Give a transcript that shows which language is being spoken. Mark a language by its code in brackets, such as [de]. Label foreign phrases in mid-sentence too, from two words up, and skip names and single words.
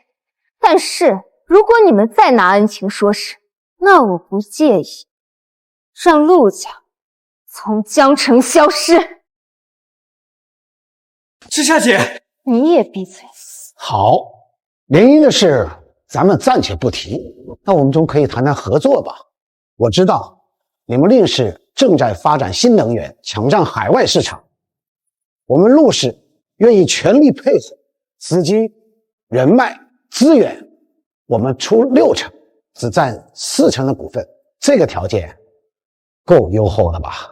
[zh] 但是如果你們再拿恩情說事，那我不介意讓陸家從江城消失。之夏姐，你也閉嘴。好，联姻的事咱們暫且不提，那我們總可以談談合作吧。我知道你們令氏正在發展新能源，搶佔海外市場，我們陸氏願意全力配合，資金、人脈、資源，我們出6成，只佔4成的股份，這個條件夠優厚了吧？